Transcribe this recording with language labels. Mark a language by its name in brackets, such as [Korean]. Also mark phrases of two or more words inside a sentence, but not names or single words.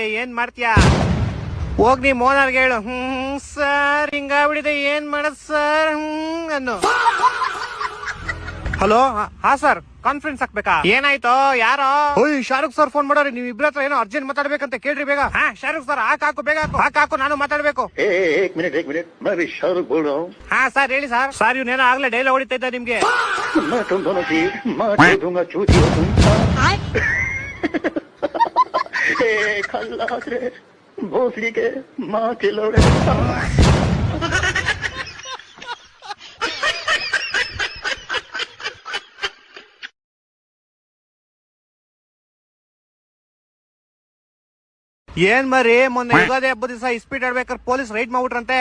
[Kannada] ಏನ್ ಮಾಡ್ತೀಯಾ? ಹೋಗ್ ನೀ ಮೋನಾರ್ಗೆ ಹೇಳು. ಸರ್ ಹಿಂಗಾಗ್ಬಿಡಿದೆ, ಏನ್ ಮಾಡದ್ ಸರ್ ಅನ್ನು. ಹಲೋ, ಹಾ ಸರ್, ಕಾನ್ಫರೆನ್ಸ್ ಹಾಕ್ಬೇಕಾ? ಏನಾಯ್ತು? ಯಾರೋ? ಓಯ್, ಶಾರುಖ್ ಸರ್ ಫೋನ್ ಮಾಡೋರಿ. ನೀವ್ ಇಬ್ರ ಹತ್ರ ಏನೋ ಅರ್ಜೆಂಟ್ ಮಾತಾಡ್ಬೇಕಂತ ಕೇಳ್ರಿ ಬೇಗ. ಹಾ ಶಾರುಖ್ ಸರ್, ಹಾಕು ಬೇಗ ಹಾಕು, ನಾನು ಮಾತಾಡ್ಬೇಕು. [Hindi] एक मिनट मैं भी शाहरुख बोल रहा हूँ। [Kannada] ಹಾ ಸರ್ ಹೇಳಿ ಸರ್. ಸರ್ ಇವ್ನೇನೋ ಆಗ್ಲೇ ಡೈಲಾಗ್ ಹೊಡಿತಾ ಇದ್ದ ನಿಮ್ಗೆ. [Hindi] मैं तुम दोनों की माँ दे दूंगा चूती हो तुम। खल्लास रे भोसड़ी के माँ के लोड़े। [Kannada] ಏನ್ ಮರಿ, ಮೊನ್ನೆ ಯುಗಾದಿ ಹಬ್ಬದ ದಿವಸ ಇಸ್ಪೀಟ್ ಆಡ್ಬೇಕಾದ್ರೆ [English] police raid [Kannada] ಮಾಡ್ಬಿಟ್ರಂತೆ.